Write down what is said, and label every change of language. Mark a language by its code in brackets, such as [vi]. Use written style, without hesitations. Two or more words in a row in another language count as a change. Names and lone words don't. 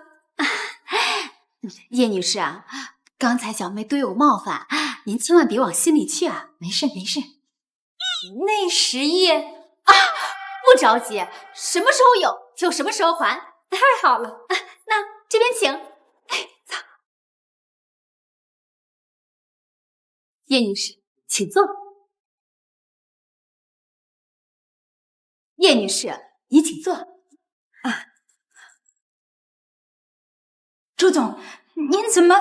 [zh] 葉女士啊，剛才小妹對我冒犯，您千萬別往心裡去啊。沒事。那10億啊，不着急，什麼時候有就什麼時候還。太好了，那這邊請。走。葉女士，請坐。葉女士，你請坐。周總，您怎麼？